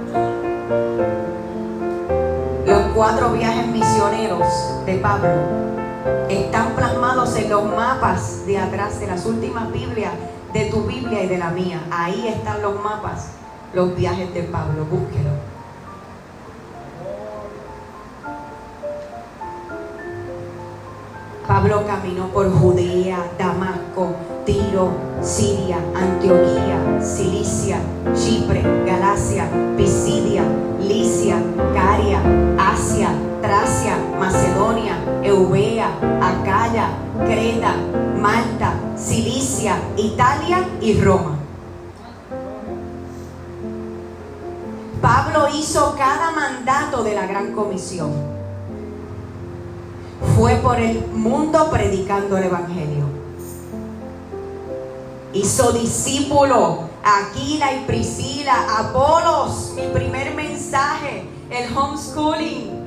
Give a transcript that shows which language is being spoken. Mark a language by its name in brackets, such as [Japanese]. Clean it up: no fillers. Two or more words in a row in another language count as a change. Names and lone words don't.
[Spanish] Los 4 viajes misioneros de Pablo están plasmados en los mapas de atrás de las últimas Biblias, de tu Biblia y de la mía. Ahí están los mapas, los viajes de Pablo, búsquelo. Pablo caminó por Judea, Damasco, Tiro, Siria, Antioquía, Cilicia, Chipre, Galacia, Pisidia, Licia, Caria, Asia, Tracia, Macedonia, Eubea, Acaya, Creta, Malta, Cilicia, Italia y Roma. Pablo hizo cada mandato de la Gran Comisión. Fue por el mundo predicando el evangelio. Hizo discípulos a Aquila y Priscila, Apolos, mi primer mensaje, el homeschooling.